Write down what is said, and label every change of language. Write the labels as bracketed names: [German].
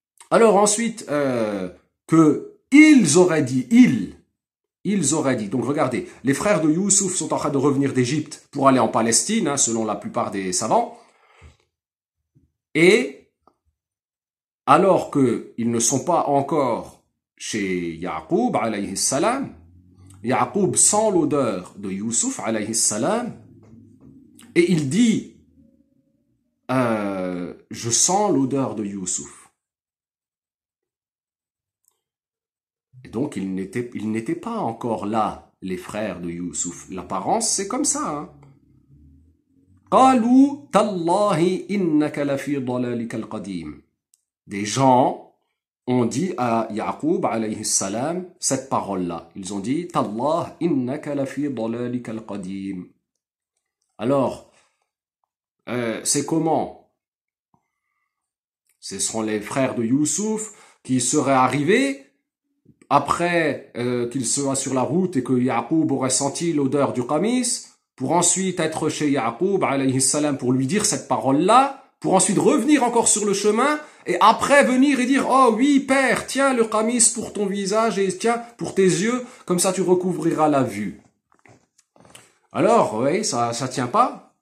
[French] Alors ensuite, que ils auraient dit, ils auraient dit, donc regardez, les frères de Youssouf sont en train de revenir d'Égypte pour aller en Palestine, hein, selon la plupart des savants, et alors qu'ils ne sont pas encore chez Yaqub alayhi salam, Yaqub sent l'odeur de Youssouf alayhi salam, et il dit, je sens l'odeur de Youssouf. Et donc, ils n'étaient pas encore là, les frères de Youssouf. L'apparence, c'est comme ça. Hein. [Arabic] قالوا تالله إنك لفي ضلالك القديم. [French] Des gens ont dit à Yaqub alayhi salam cette parole-là. Ils ont dit [Arabic] Tallah innaka lafi dalalika al-qadim. [French] Alors, c'est comment? Ce seront les frères de Youssouf qui seraient arrivés après qu'ils soient sur la route et que Yaqub aurait senti l'odeur du qamis, pour ensuite être chez Yaqub alayhi salam pour lui dire cette parole-là, pour ensuite revenir encore sur le chemin, et après venir et dire « Oh oui, père, tiens le qamis pour ton visage et tiens pour tes yeux, comme ça tu recouvriras la vue. » Alors, oui, ça tient pas?